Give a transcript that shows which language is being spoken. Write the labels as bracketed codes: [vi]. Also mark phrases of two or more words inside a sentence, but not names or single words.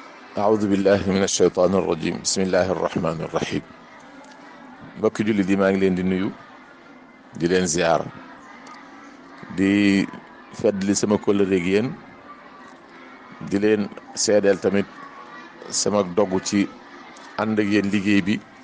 [ar] أعوذ بالله من الشيطان الرجيم بسم الله الرحمن الرحيم [wo] mbokki jullit yi maa ngi leen di nuyu di leen ziyaara di feddli sama kóllëre ak yéen di leen seedeel tamit sama dogu ci ànd ak yéen liggéey bi